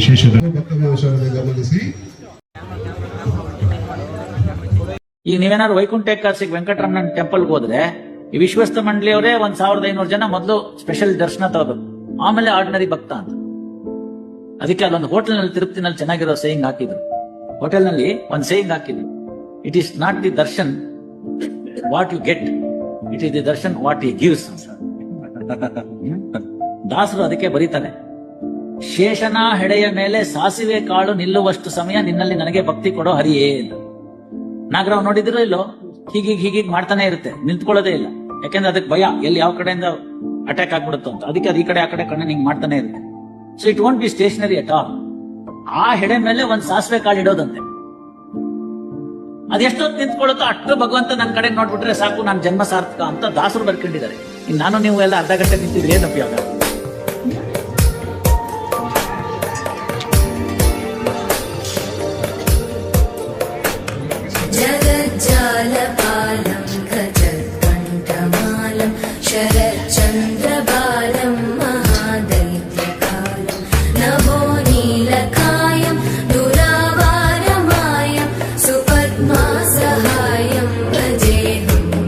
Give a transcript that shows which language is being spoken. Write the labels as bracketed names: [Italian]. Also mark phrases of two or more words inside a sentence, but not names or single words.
[Kannada] ಈಗ ನೀವೇನಾದ್ರು ವೈಕುಂಠ ಏಕಾದಶಿಗೆ ವೆಂಕಟರಮಣ ಟೆಂಪಲ್ಗೆ ಹೋದ್ರೆ ಈ ವಿಶ್ವಸ್ತ ಮಂಡಳಿಯವರೇ 1500 ಜನ ಮೊದಲು ಸ್ಪೆಷಲ್ ದರ್ಶನ ತಗೋಬೇಕು, ಆಮೇಲೆ ಆರ್ಡಿನರಿ ಭಕ್ತ ಅಂತ. ಅದಕ್ಕೆ ಅಲ್ಲೊಂದು ಹೋಟೆಲ್ ನಲ್ಲಿ ತಿರುಪತಿನಲ್ಲಿ ಚೆನ್ನಾಗಿರೋ ಸೇಯಿಂಗ್ ಹಾಕಿದ್ರು. ಹೋಟೆಲ್ ನಲ್ಲಿ ಒಂದು ಸೇಯಿಂಗ್ ಹಾಕಿದ್ರು, [English] it is not the darshan what you get, it is the darshan what you gives. [Kannada] ದಾಸರು ಅದಕ್ಕೆ ಬರೀತಾರೆ, ಶೇಷನ ಹೆಡೆಯ ಮೇಲೆ ಸಾಸಿವೆ ಕಾಳು ನಿಲ್ಲುವಷ್ಟು ಸಮಯ ನಿನ್ನಲ್ಲಿ ನನಗೆ ಭಕ್ತಿ ಕೊಡೋ ಹರಿಯೇ ಅಂತ. ನಾಗರಾವ್ ನೋಡಿದಿರೋ ಇಲ್ಲೋ, ಹೀಗೀಗ್ ಮಾಡ್ತಾನೆ ಇರುತ್ತೆ, ನಿಂತ್ಕೊಳ್ಳೋದೇ ಇಲ್ಲ. ಯಾಕೆಂದ್ರೆ ಅದಕ್ಕೆ ಭಯ, ಎಲ್ಲಿ ಯಾವ ಕಡೆಯಿಂದ ಅಟ್ಯಾಕ್ ಆಗ್ಬಿಡುತ್ತೋ ಅಂತ. ಅದಕ್ಕೆ ಅದು ಈ ಕಡೆ ಆ ಕಡೆ ಕಣ್ಣು ಹಿಂಗ್ ಮಾಡ್ತಾನೆ ಇರುತ್ತೆ. [English] so it won't be stationary at all. [Kannada] ಆ ಹೆಡೆ ಮೇಲೆ ಒಂದ್ ಸಾಸಿವೆ ಕಾಳು ಇಡೋದಂತೆ. ಅದೆಷ್ಟೊತ್ತು ನಿಂತ್ಕೊಳ್ಳುತ್ತೋ ಅಷ್ಟು ಭಗವಂತ ನನ್ನ ಕಡೆ ನೋಡ್ಬಿಟ್ರೆ ಸಾಕು, ನಾನು ಜನ್ಮ ಸಾರ್ಥಕ ಅಂತ ದಾಸರು ಬರ್ಕೊಂಡಿದ್ದಾರೆ. ಇನ್ನು ನಾನು ನೀವು ಎಲ್ಲ ಅರ್ಧ ಗಂಟೆ ನಿಂತಿದ್ರೆ ಏನು ಉಪಯೋಗ? [Sanskrit] जगज्जालपालं गजत्कण्ठमालं शरच्चन्द्रबालं महादैत्यकालं नभो नीलकायं दुरावारमायं सुपद्मासहायं भजेऽहं